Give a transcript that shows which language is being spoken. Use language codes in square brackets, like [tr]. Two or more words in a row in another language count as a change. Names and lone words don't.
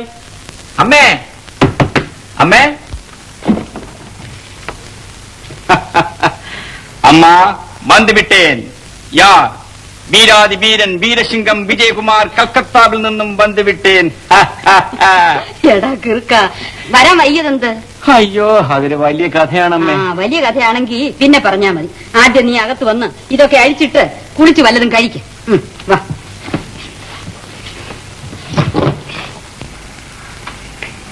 [ml] അമ്മേ, അമ്മേ. [ta] அம்மா வந்துவிட்டேன். யார்? வீராதி வீரன் வீரசிங்கம் விஜயகுமார் [ml] കൽക്കത്താവിൽ നിന്നും [ta] வந்துவிட்டேன். [ml] എടാ കിർക്ക, വരാൻ വയ്യതെന്ത്? അയ്യോ, അതൊരു വലിയ കഥയാണമ്മേ. വലിയ കഥയാണെങ്കിൽ പിന്നെ പറഞ്ഞാ മതി. ആദ്യം നീ അകത്ത് വന്ന് ഇതൊക്കെ അഴിച്ചിട്ട് കുളിച്ച് വല്ലതും കഴിക്കും. വാ.